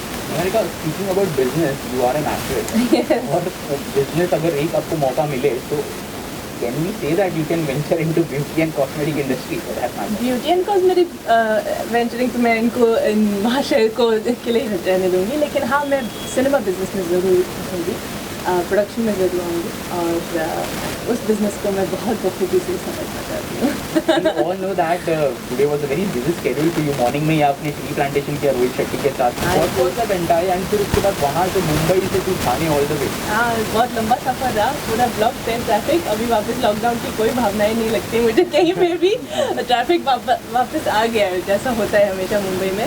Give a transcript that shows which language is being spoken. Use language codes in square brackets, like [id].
[en] Niharika, speaking about business, you are an actress, [hi] और business अगर एक आपको मौका मिले तो [en] Can we say that you can venture into beauty and cosmetic industry? [hi] Beauty and cosmetic venturing तो मैं इनको महाशय को के लिए रहने दूँगी, लेकिन हाँ मैं सिनेमा बिजनेस में ज़रूर रहूँगी, प्रोडक्शन में ज़रूर आऊँगी, और उस बिज़नेस को मैं बहुत बखूबी से समझना चाहती हूँ। [en] You all know that today was a very busy schedule for you. [hi] Morning में ही आपने ट्री प्लांटेशन किया रोहित शेट्टी के साथ, बहुत बहुत घंटा, एंड फिर उसके बाद वहाँ से मुंबई से फिर थाने [en] All the way. [hi] हाँ, बहुत लंबा सफ़र रहा, पूरा ब्लॉक थे ट्रैफिक। अभी वापस लॉकडाउन की कोई भावनाएं नहीं लगती मुझे कहीं पे भी, ट्रैफिक वापस आ गया है जैसा होता है हमेशा मुंबई में।